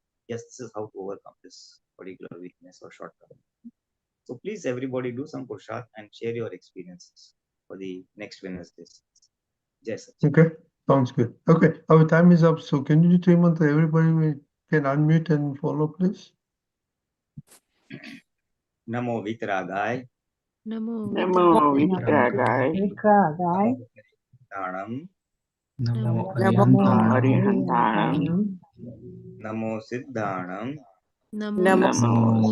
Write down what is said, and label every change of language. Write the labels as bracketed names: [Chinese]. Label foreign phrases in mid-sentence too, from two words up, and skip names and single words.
[English] Yes, this is how to overcome this particular weakness or shortcoming. So please, everybody, do some purusharth and share your experiences for the next Wednesdays. Yes. Okay, sounds good. Okay, our time is up. So can you do 3 months? Everybody can unmute and follow, please. [Prakrit languages] Namo Vitragaya. Namo Vitragaya. Tanam. Namo Namo Arihantanam. Namo Siddhanam. Namo